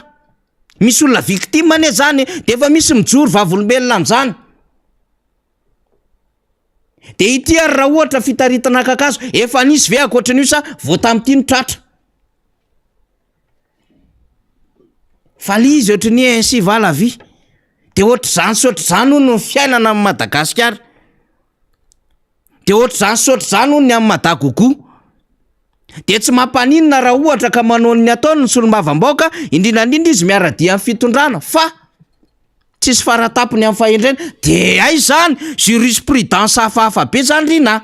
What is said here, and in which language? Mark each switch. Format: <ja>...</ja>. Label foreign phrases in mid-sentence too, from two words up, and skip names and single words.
<mg>Misy olona victime anie zany de efa misy mijoro vavolombelona amin'izany. De ity ary raha ohatra fitaritana kakazo efa nisy ve akoatran'io sa vao tamin'ity ny tratra. Fa li izy ohatry ny</mg> <fr>ainsi va la vie.</fr> <mg>De ohatry zany sotry zany hono ny fiainana amin'ny Madagasikara. De ohatry zany sotry zany hono ny amin'ny Madagogo. De tsy mampaninona raha ohatra ka manao ny ataony ny solombavam-baoaka indrindrandrindra izy miaradia amin'ny fitondrana fa tsisy faratapony amin'ny fahendrena de ay zany jurisprudence hafahafa be zany rina.</mg>